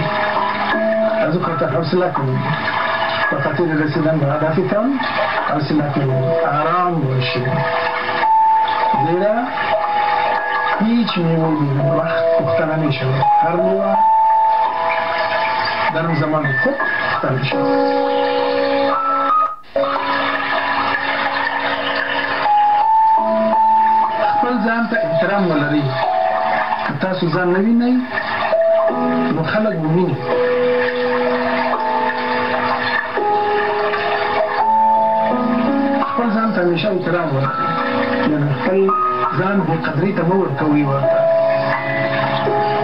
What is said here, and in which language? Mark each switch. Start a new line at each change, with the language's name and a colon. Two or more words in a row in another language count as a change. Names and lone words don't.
Persian: از او خاطر حوصله کنید، به خاطر رسیدن به هدفتان حوصله کنید، آرام باشید، زیرا هیچ میوه بدون وقت پخته نمی شود. هر میوه در زمان خود پخته می شود.
Pashto: ځان ته احترام ولرئ. که تاسو ځان نه وینئ نو خلک به ویني. خپل ځان ته همیشه احترام ورکړئ، یعنې خپل ځان بې قدرۍ ته مه ورکوئ ورته.